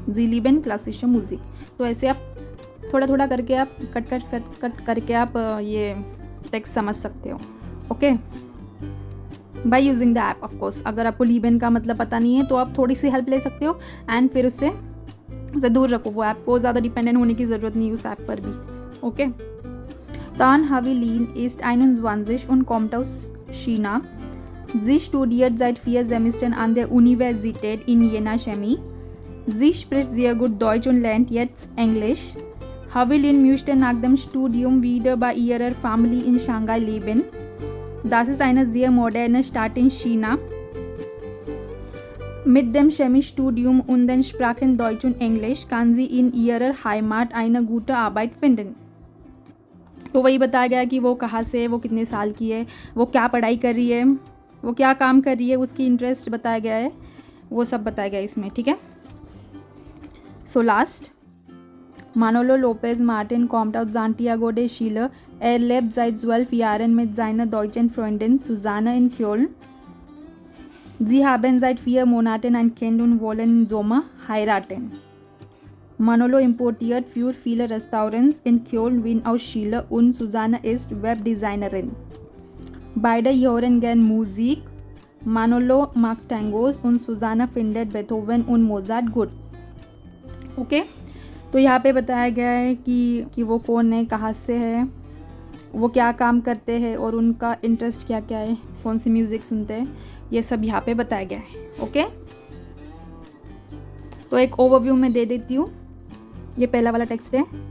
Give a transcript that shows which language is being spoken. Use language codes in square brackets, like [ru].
[de] जी लिबन क्लासिश म्यूजिक। [hi] तो ऐसे आप थोड़ा थोड़ा करके आप कट करके आप ये टेक्स्ट समझ सकते हो, okay, [en] By using the app of course. [hi] अगर आपको लिबन का मतलब पता नहीं है तो आप थोड़ी सी हेल्प ले सकते हो एंड फिर उसे दूर रखो, वो ऐप को ज़्यादा डिपेंडेंट होने की ज़रूरत नहीं उस ऐप पर भी, okay. [de] Dann habe Lin ist 21 und kommt aus China. Sie studiert seit 4 Semestern an der Universität in Jena Chemie. Sie spricht sehr gut Deutsch und lernt jetzt Englisch. Habe Lin möchte nach dem Studium wieder bei ihrer Familie in Shanghai leben. Das ist eine sehr moderne Stadt in China. Mit dem Chemiestudium und den Sprachen Deutsch und Englisch kann sie in ihrer Heimat eine gute Arbeit finden. [hi] तो वही बताया गया कि वो कहाँ से, वो कितने साल की है, वो क्या पढ़ाई कर रही है, वो क्या काम कर रही है, उसकी इंटरेस्ट बताया गया है, वो सब बताया गया है इसमें, ठीक है। [en] so last, [de] Manolo Lopez Martin kommt aus Santiago de Chile. Er lebt seit 12 Jahren mit seiner deutschen Freundin Susanne in Köln. Sie haben seit 4 Monaten ein Kind und wollen im Sommer heiraten. Manolo importiert für viele Restaurants in Köln, Wien aus Chile und Susanne ist Webdesignerin. Beide hören gern Musik. Manolo mag Tangos und Susanne findet Beethoven und Mozart gut. [hi] Okay, तो यहाँ पे बताया गया है कि वो कौन है, कहाँ से है, वो क्या काम करते हैं और उनका इंटरेस्ट क्या क्या है, कौन सी म्यूज़िक सुनते हैं, ये सब यहाँ पे बताया गया है, ओके। तो एक ओवरव्यू में दे देती हूँ। ये पहला वाला टेक्स्ट है।